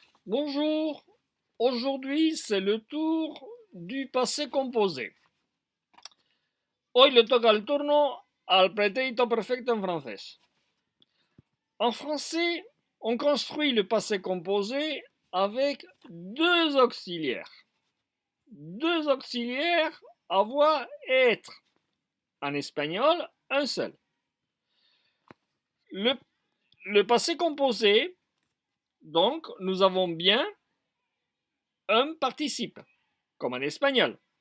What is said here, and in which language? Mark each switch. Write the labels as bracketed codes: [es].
[fr] Bonjour, aujourd'hui c'est le tour du passé composé. [es] Hoy le toca el turno al pretérito perfecto en francés. [fr] En français, on construit le passé composé avec deux auxiliaires. Deux auxiliaires avoir et être. En espagnol, un seul. Le passé composé, donc, nous avons bien un participe, comme en espagnol.